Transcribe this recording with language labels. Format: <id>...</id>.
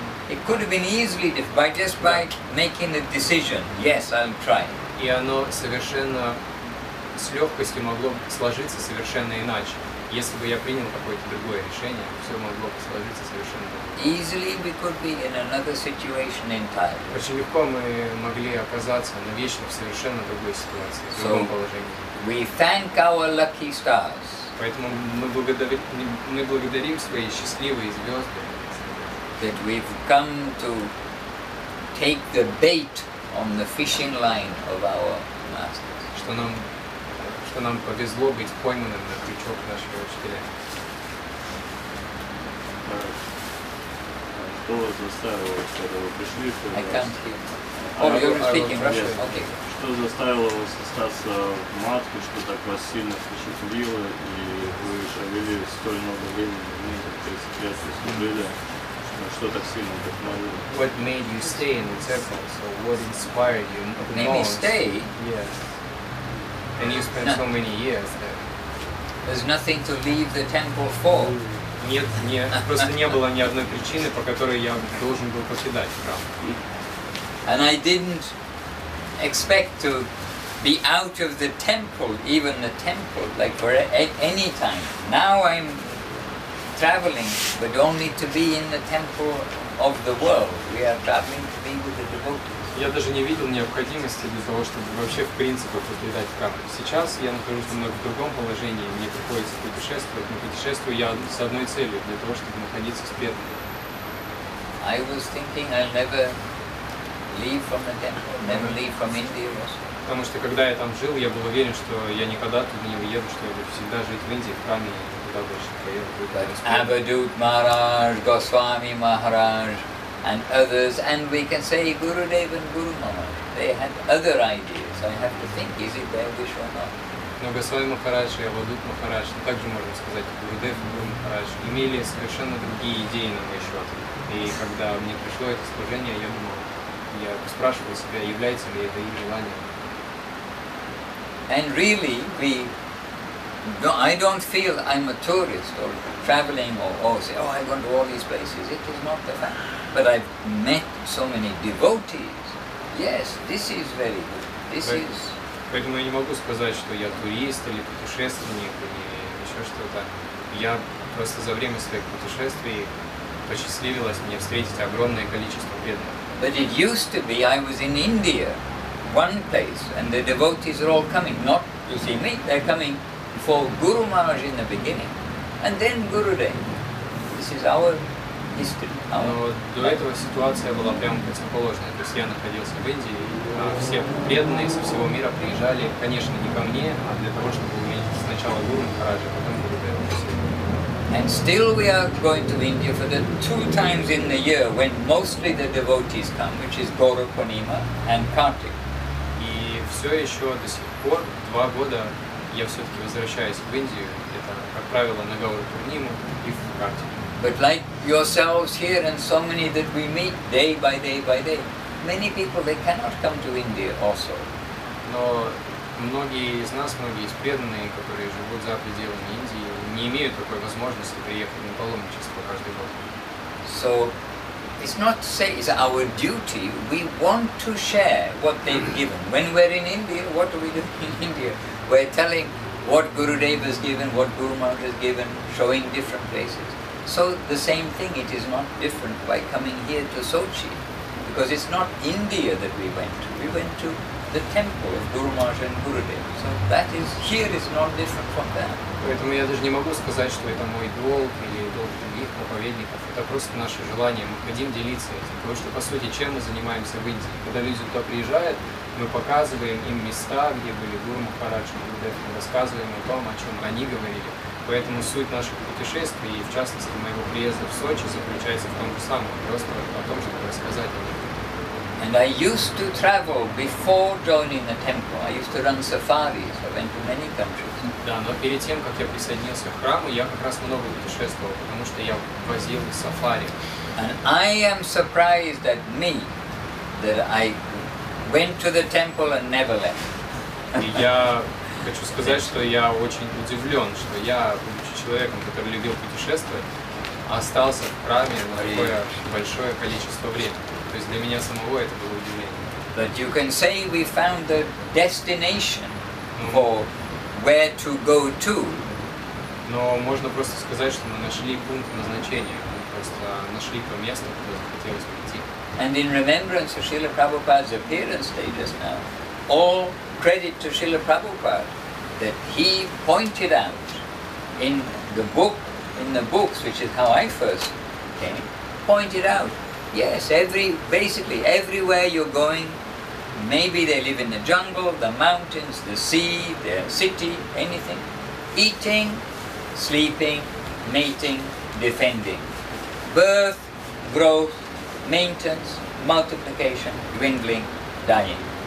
<en>It could have been easily different by making a decision. Yes, I'll try.</en> <ru>И оно совершенно с легкостью могло сложиться совершенно иначе. Если бы я принял какое-то другое решение, все могло бы сложиться совершенно иначе.</ru> <en>Easily we could be in another situation entirely.</en> <ru>Очень легко мы могли оказаться навечно в совершенно другой ситуации, в другом положении.</ru> <en>We thank our lucky stars.</en> <ru>Поэтому мы благодарим свои счастливые звезды,</ru> <en>That we've come to take the bait on the fishing line of our masters.</en> <ru>что нам повезло быть пойманным на крючок нашего учителя. Что вас заставило, когда вы пришли?</ru> <en>I can't hear. Oh, you're speaking Russian? Okay.</en> <ru>Что заставило вас остаться в матке, что так вас сильно впечатлило, и вы провели столь много времени, 30 лет служили, что так сильно вдохновило?</ru> <en>What made you stay in the temple? So what inspired you the Made me most? stay? Yes. And you spent so many years there. There's nothing to leave the temple for.</en> <ru>Нет, просто не было ни одной причины, по которой я должен был покидать храм.</ru> <en>And I didn't expect to be out of the temple, even the temple, like for any time. Now I'm traveling, but only to be in the temple of the world. We are traveling to be with the devotees.</en> <ru>Я даже не видел необходимости для того, чтобы вообще в принципе покидать храм. Сейчас я нахожусь немного в другом положении, мне приходится путешествовать, но путешествую я с одной целью, для того, чтобы находиться с преданными.</ru> <en>I was thinking I'll never leave from the temple, never leave from India also.</en> <ru>Потому что когда я там жил, я был уверен, что я никогда туда не уеду, что я буду всегда жить в Индии, в храме, и никуда больше не поеду.</ru> <en>Abadut Maharaj, Goswami Maharaj, and others, and we can say Gurudev and Guru Maharaj. They had other ideas. I have to think, is it their wish or not?</en> <ru>Но Госвами Махарадж и Авадут Махарадж, ну также можно сказать, Гурудев и Гуру Махарадж, имели совершенно другие идеи на мой счет. И когда мне пришло это служение, я думал, я спрашивал себя, является ли это их желанием.</ru> <en>And really, I don't feel I'm a tourist or traveling or say, oh, I go to all these places. It is not the fact. But I've met so many devotees. Yes, this is very good. This is...</en> <ru>Поэтому я не могу сказать, что я турист или путешественник или еще что-то. Я просто за время своих путешествий посчастливилось мне встретить огромное количество преданных.</ru> <en>But it used to be I was in India, one place, and the devotees are all coming, not to see me, they're coming for Guru Maharaj in the beginning, and then Gurudev. This is our history.</en> <ru>Но до этого ситуация была прямо противоположная. То есть я находился в Индии, а все преданные со всего мира приезжали, конечно, не ко мне, а для того, чтобы увидеть сначала Гуру Махараджа, потом Гурудева.</ru> <en>And still we are going to India for the 2 times in the year when mostly the devotees come, which is Gaura Purnima and Kartik.</en> <ru>И все еще до сих пор, 2 года, я все-таки возвращаюсь в Индию. Это, как правило, на Гауру Пурниму и в Картику.</ru> <en>But like yourselves here and so many that we meet day by day by day, many people, they cannot come to India also.</en> <ru>Но многие из нас, многие из преданные, которые живут за пределами Индии, не имеют такой возможности приехать на паломничество каждый год.</ru> <en>So it's not to say it's our duty. We want to share what they've given. When we're in India, what do we do in India? We're telling what Gurudev has given, what Guru Maharaj has given, showing different places. So the same thing, it is not different by coming here to Sochi, because it's not India that we went to. We went to the temple of Guru Maharaj and Gurudev. So that is, here is not different from that.</en> <ru>Поэтому я даже не могу сказать, что это мой долг или долг других проповедников. Это просто наше желание. Мы хотим делиться этим. Потому что, по сути, чем мы занимаемся в Индии? Когда люди туда приезжают, мы показываем им места, где были Гуру Махарадж, Гурудев, мы рассказываем о том, о чем они говорили. Поэтому суть наших путешествий, и в частности моего приезда в Сочи, заключается в том же самом, просто о том, чтобы рассказать о них.</ru> <en>And I used to travel before joining the temple. I used to run safaris. I went to many countries.</en> <ru>Да, но перед тем, как я присоединился к храму, я как раз много путешествовал, потому что я возил сафари.</ru> <en>And I am surprised at me that I went to the temple and never left.</en> <ru>И я хочу сказать, что я очень удивлен, что я, будучи человеком, который любил путешествовать, остался в храме на такое большое количество времени. То есть для меня самого это было удивление.</ru> <en>But you can say we found the destination for where to go to.</en> <ru>Но можно просто сказать, что мы нашли пункт назначения, мы просто нашли то место, куда захотелось прийти.</ru> <en>And in remembrance of Srila Prabhupada's appearance day just now, all credit to Srila Prabhupada that he pointed out in the books, which is how I first came, pointed out, yes, basically everywhere you're going, maybe they live in the jungle, the mountains, the sea, the city, anything, eating, sleeping, mating, defending, birth, growth, maintenance, multiplication, dwindling, dying.</en>